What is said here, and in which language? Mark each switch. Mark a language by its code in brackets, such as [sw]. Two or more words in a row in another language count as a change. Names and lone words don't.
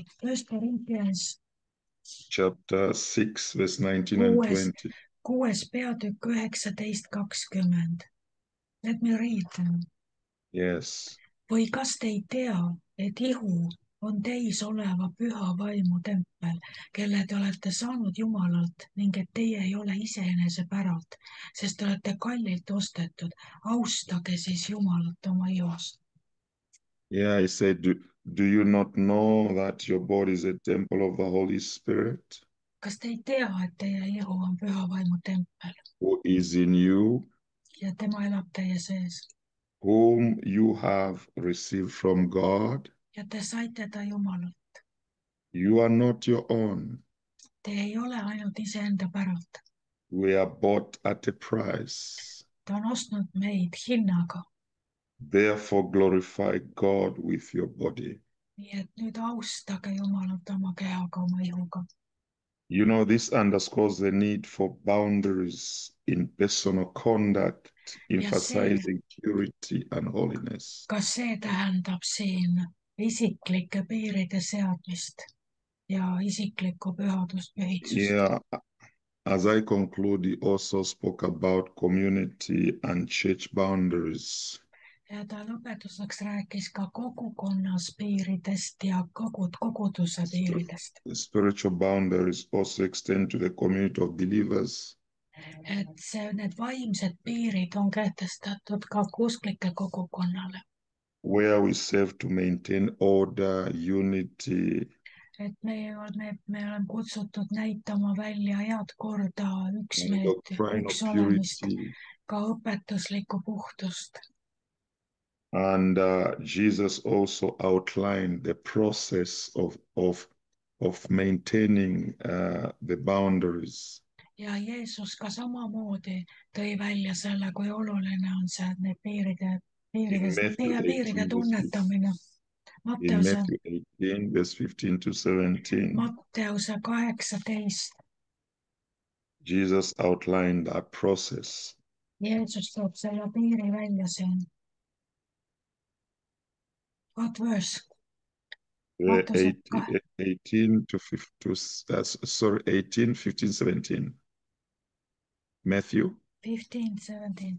[en] 1 Corinthians chapter 6, verse 19 and 20. [et] 6. peatükk 19-20. [en] Let me read them. Yes. [et] Või kas te ei tea, et ihu on teis oleva püha vaimu tempel, kelle te olete saanud Jumalalt ning et teie ei ole iseenese päralt, sest te olete kallilt ostetud. Austage siis Jumalat oma ihust. [en] Yeah, he said, do you not know that your body is a temple of the Holy Spirit? [et] Kas te ei tea, et teie ihu on püha vaimu tempel? [en] Who is in you? [et] Ja tema elab teie sees. [en] Whom you have received from God? [et] Ja te saite ta Jumalalt. [en] You are not your own. [et] Te ei ole ainult iseenda päralt. [en] We are bought at a price. [et] Ta on ostnud meid hinnaga. [en] Therefore glorify God with your body. [et] Nii et nüüd austage Jumalat oma kehaga, oma ihuga. [en] You know, this underscores the need for boundaries in personal conduct, emphasizing purity and holiness. [et] Kas see tähendab siin isiklike piiride seadmist ja isiklikku pühadust, pühitsust? [en] Yeah, as I conclude, he also spoke about community and church boundaries. [et] Ja ta lõpetuseks rääkis ka kogukonnas piiridest ja koguduse piiridest. [en] The spiritual boundaries also extend to the community of believers. [et] Need vaimsed piirid on kehtestatud ka usklike kogukonnale. [en] where we serve to maintain order, unity, [et] Me oleme kutsutud näitama välja head korda, [en] and [et] üksmeelt, [en] doctrinal [et] üksolemist, [en] purity. [et] ka õpetuslikku puhtust. [en] And Jesus also outlined the process of maintaining the boundaries. [et] Ja Jeesus ka samamoodi tõi välja selle, kui oluline on see, et need [en] In Matthew [et] piiride 18, tunnetamine. [en] in Matthew 18, verse 15 to 17, [et] Matteuse 18. [en] Jesus outlined that process. [et] Jeesus toob selle piiri välja siin. [en] What verse? Mattuse 18 to 15, sorry, 18, 15, 17. Matthew 15, 17.